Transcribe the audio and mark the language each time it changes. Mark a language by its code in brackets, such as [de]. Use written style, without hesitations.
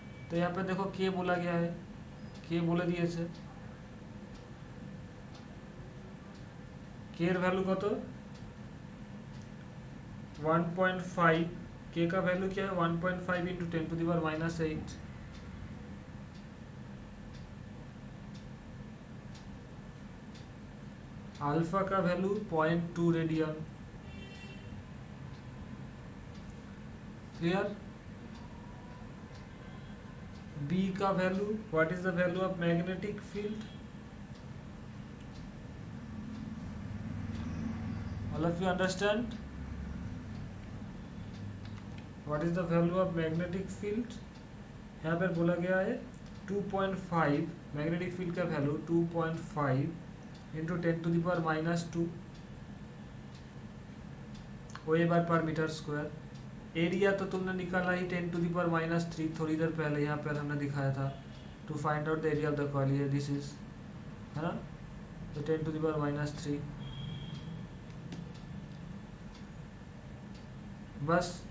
[hi] तो यहाँ पे देखो के बोला गया है, के बोले दिए थे, के एर वैल्यू कत 1.5, के का वैल्यू क्या है 1.5 इंटू 10⁻⁻⁸। अल्फा का वैल्यू 0.2 रेडियन, क्लियर। बी का value, [en] What is the value of magnetic field, all of you understand what is the value of magnetic field। [hi] यहाँ पर बोला गया है 2.5, मैग्नेटिक फील्ड का वैल्यू 2.5 इंटू 10⁻⁻² वेबर पर मीटर स्क्वायर। एरिया तो तुमने निकाला ही 10⁻³ थोड़ी देर पहले यहाँ पर हमने दिखाया था, [en] to find out the area of the coil, [hi] ये दिस इज है ना, तो 10⁻³ बस।